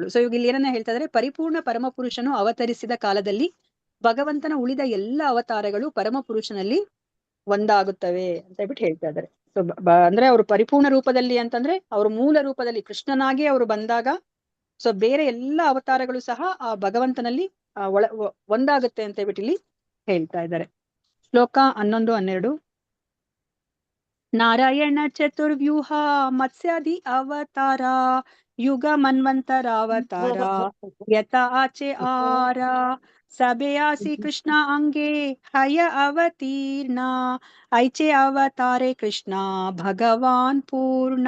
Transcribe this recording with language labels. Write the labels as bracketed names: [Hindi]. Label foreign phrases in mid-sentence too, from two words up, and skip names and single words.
[Kannada] ಸೊ ಇವಾಗ ಇಲ್ಲಿ ಏನನ್ನ ಹೇಳ್ತಾ ಇದ್ದಾರೆ, ಪರಿಪೂರ್ಣ ಪರಮ ಪುರುಷನು ಅವತರಿಸಿದ ಕಾಲದಲ್ಲಿ ಭಗವಂತನ ಉಳಿದ ಎಲ್ಲ ಅವತಾರಗಳು ಪರಮ ಪುರುಷನಲ್ಲಿ ಒಂದಾಗುತ್ತವೆ ಅಂತ ಹೇಳ್ಬಿಟ್ಟು ಹೇಳ್ತಾ ಇದ್ದಾರೆ. ಸೊ ಅಂದ್ರೆ ಅವರು ಪರಿಪೂರ್ಣ ರೂಪದಲ್ಲಿ ಅಂತಂದ್ರೆ ಅವರು ಮೂಲ ರೂಪದಲ್ಲಿ ಕೃಷ್ಣನಾಗಿ ಅವರು ಬಂದಾಗ ಸೊ ಬೇರೆ ಎಲ್ಲ ಅವತಾರಗಳು ಸಹ ಆ ಭಗವಂತನಲ್ಲಿ ಒಂದಾಗುತ್ತೆ ಅಂತ ಹೇಳ್ಬಿಟ್ಟು ಇಲ್ಲಿ ಹೇಳ್ತಾ ಇದ್ದಾರೆ. ಶ್ಲೋಕ 11-12. [Bangla] নারায়ণ চতুর্ব্যূহ মৎস্যাদি অবতার যুগ মন্বন্তরাবতার যত আছে আর সবে আসি কৃষ্ণ অঙ্গে হয় অবতীর্ণ ঐছে অবতারে কৃষ্ণ ভগবান পূর্ণ.